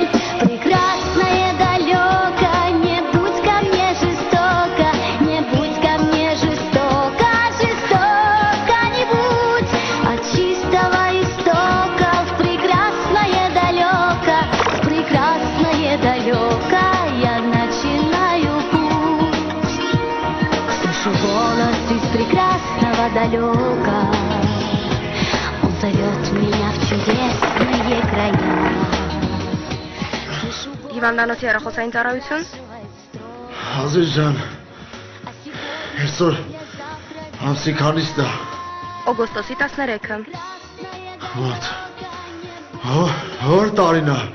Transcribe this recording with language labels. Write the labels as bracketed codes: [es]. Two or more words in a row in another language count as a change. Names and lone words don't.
[ru] Прекрасное далеко, не будь ко мне жестоко, не будь ко мне жестоко, жестоко не будь от чистого истока в прекрасное далеко, в прекрасное далеко я начинаю путь. Слышу голос из прекрасного далека, он зовет меня в чудесные края. [hy] Հիվանդանոցի հեռախոսային ծառայություն։ Ազիզ ջան, այսօր ամսի քանիսն է։ Օգոստոսի 13-ը։ Ո՞տ։ Հոր տարին է։